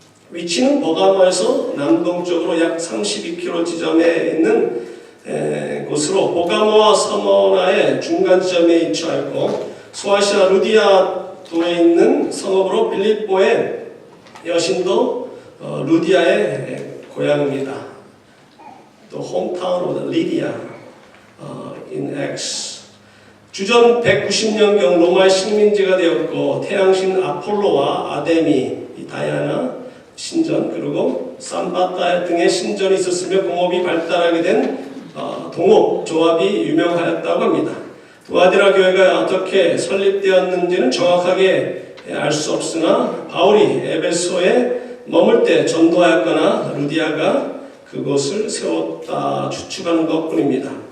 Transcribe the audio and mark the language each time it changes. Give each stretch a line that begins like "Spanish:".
Korean: 위치는 버가모에서 남동쪽으로 약 32km 지점에 있는 곳으로 버가모와 서머나의 중간 지점에 위치하였고 소아시아 루디아도에 있는 성읍으로 빌립보의 여신도 루디아의 고향입니다.
English: The hometown of Lydia in Acts.
Korean: 주전 190년경 로마의 식민지가 되었고 태양신 아폴로와 아데미, 다이아나 신전 그리고 삼바타 등의 신전이 있었으며 공업이 발달하게 된 동업 조합이 유명하였다고 합니다. 두아디라 교회가 어떻게 설립되었는지는 정확하게 알 수 없으나 바울이 에베소에 머물 때 전도하였거나 루디아가 그곳을 세웠다 추측하는 것뿐입니다.